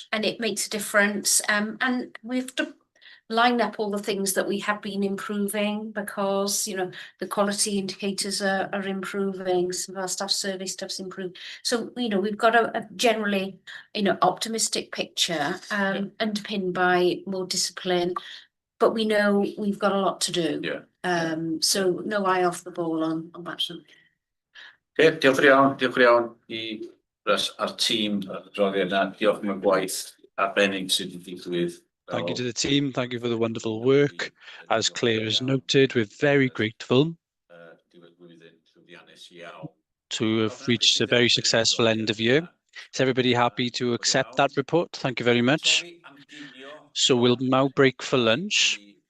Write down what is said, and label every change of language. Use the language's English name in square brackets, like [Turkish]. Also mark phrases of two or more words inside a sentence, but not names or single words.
[English] and it makes a difference. And we have to line up all the things that we have been improving because, you know, the quality indicators are improving, some of our staff survey stuff's improved. So, you know, we've got a generally, you know, optimistic picture underpinned by more discipline, but we know we've got a lot to do. Yeah. So no eye off the ball on that. [Welsh] Okay, diolch yn iawn I a'r tîm ar adroddiad yna. Diolch am y gwaith arbennig sydd wedi digwydd. [English] Thank you to the team. Thank you for the wonderful work. As Claire has noted, we're very grateful to have reached a very successful end of year. Is everybody happy to accept that report? Thank you very much. So we'll now break for lunch.